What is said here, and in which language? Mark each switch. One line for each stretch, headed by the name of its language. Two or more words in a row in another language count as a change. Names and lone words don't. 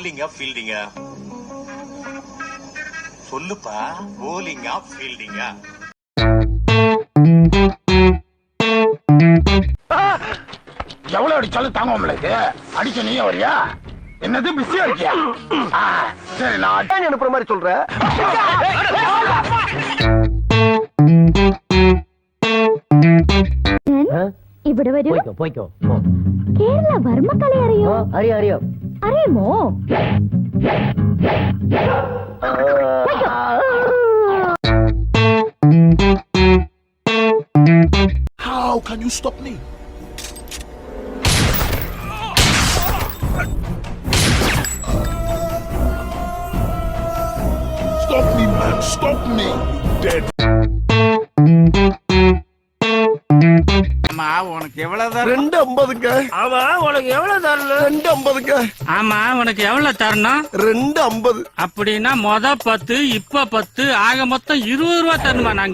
Tamil: ஃபீல்டிங்கா? சொல்லுப்பா, போலிங்கா ஃபீல்டிங்கா? எவ்வளவு அடிச்சாலும் தாங்க உங்களுக்கு. அடிச்ச நீயே வரியா? என்னது பிஸியா இருக்கியா? சரி, நான் அனுப்புற மாதிரி சொல்றேன்.
Malayalam: ഇവിടെ വരൂ. പോയിക്കോ. കേരള വർമ്മക്കല അറിയോ? അറിയോ. അറിയുമോ?
English: How can you stop me? Stop me, man. Stop me. Dead.
Tamil: உனக்கு எவ்வளவு தரணும்? 250ங்க. ஆமா உனக்கு எவ்வளவு தரணும்? 250ங்க. ஆமா உனக்கு எவ்வளவு தரணும்? 250. அப்படின்னா மொத 10 இப்ப 10 ஆக மொத்தம் 20 ரூபாய் தரணுமா நாங்க?